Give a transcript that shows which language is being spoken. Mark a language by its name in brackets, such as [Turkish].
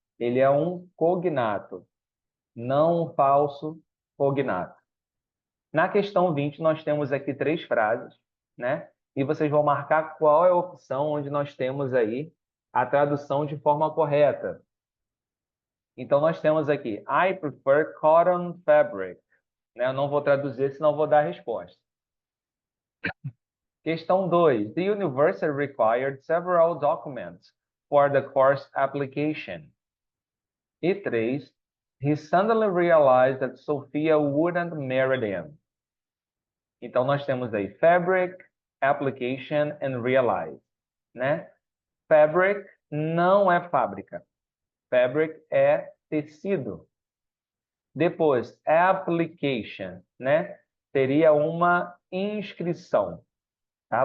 [Portuguese] Ele é um cognato, não um falso cognato. Na questão 20, nós temos aqui três frases, né? e vocês vão marcar qual é a opção onde nós temos aí a tradução de forma correta. Então, nós temos aqui, I prefer cotton fabric. Né? Eu não vou traduzir, senão vou dar a resposta. Questão 2. [English] The university required several documents for the course application. E 3. He suddenly realized that Sophia wouldn't marry him. [Portuguese] Então, nós temos aí fabric, application and realize. Né? Fabric não é fábrica. Fabric é tecido. Depois, application, né? Seria uma inscrição, tá?